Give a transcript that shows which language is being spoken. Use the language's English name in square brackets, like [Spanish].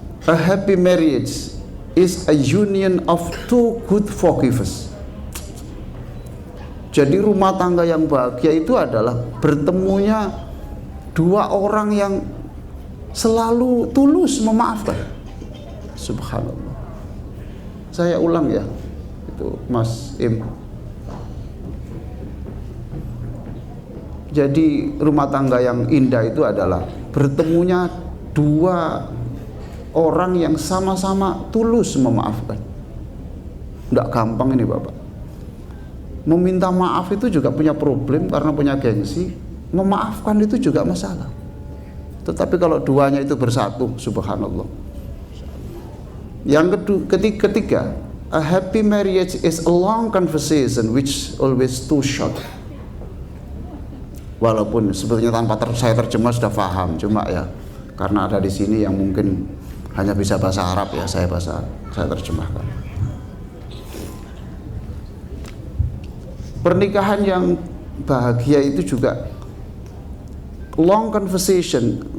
[English] A happy marriage is a union of two good forgivers. [Indonesian] Jadi rumah tangga yang bahagia itu adalah bertemunya dua orang yang selalu tulus memaafkan. Subhanallah. Saya ulang ya, itu Mas Im. Jadi rumah tangga yang indah itu adalah bertemunya dua orang yang sama-sama tulus memaafkan. Tidak gampang ini Bapak. Meminta maaf itu juga punya problem karena punya gengsi. Memaafkan itu juga masalah. Tetapi kalau duanya itu bersatu, subhanallah. Yang ketiga, [English] a happy marriage is a long conversation which always too short. [Indonesian] walaupun sebetulnya tanpa saya terjemah sudah paham, cuma ya karena ada di sini yang mungkin hanya bisa bahasa Arab ya saya terjemahkan. Pernikahan yang bahagia itu juga [English] long conversation.